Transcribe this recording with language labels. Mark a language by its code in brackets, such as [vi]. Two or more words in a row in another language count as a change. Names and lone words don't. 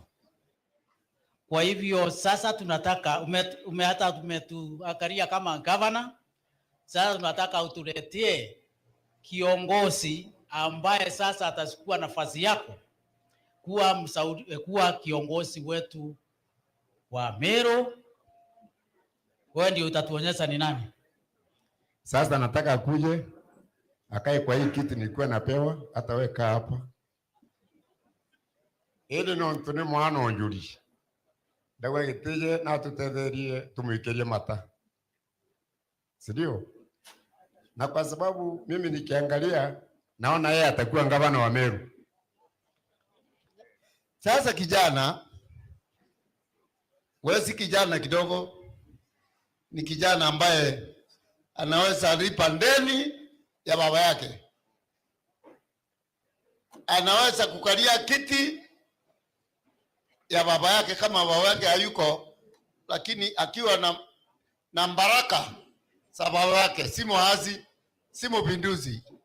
[sw] Kwa hivyo sasa tunataka hata umetuangalia kama governor, sasa tunataka utuletee kiongozi ambaye sasa atachukua nafasi yako kuwa kiongozi wetu wa Meru. Wewe ndio utatuonyesha ni nani. Sasa nataka akuje akae kwa hii kiti nilikuwa napewa, hata wewe kaa hapa. [mer] Ili no ntune mwana onjuri. Dawa gitije na tutetherie tumwikerie mata. [sw] Sindio? Na kwa sababu mimi nikiangalia naona yeye atakuwa gavana wa Meru. Sasa kijana, wewe si kijana kidogo, ni kijana ambaye anaweza lipa ndeni ya baba yake, anaweza kukalia kiti ya baba yake kama baba yake hayuko, lakini akiwa na baraka za baba yake, si muhazi, si mpinduzi.